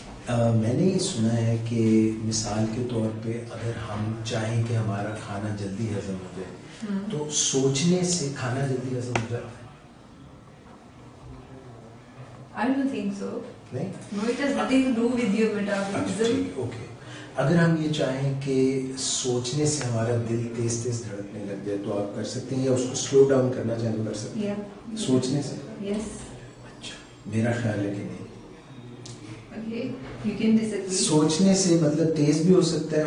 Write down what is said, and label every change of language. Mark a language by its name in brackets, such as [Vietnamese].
[Hindi] मैंने ये सुना है कि मिसाल के तौर पे अगर हम चाहें कि हमारा खाना जल्दी हजम हो जाए तो सोचने से खाना जल्दी हजम हो जाता है. [English] I don't think so. [Hindi] नहीं? [English] No, it has nothing to do with your metabolism. Okay. [Hindi] अगर हम ये चाहें कि सोचने से हमारा दिल तेज तेज धड़कने लग जाए तो आप कर सकते हैं, या उसको स्लो डाउन करना चाहें तो कर सकते हैं. सोचने से. [English] Yes. [Hindi] अच्छा मेरा ख्याल है कि नहीं. [English] Okay. You can disagree. [Hindi] सोचने से मतलब तेज भी हो सकता है.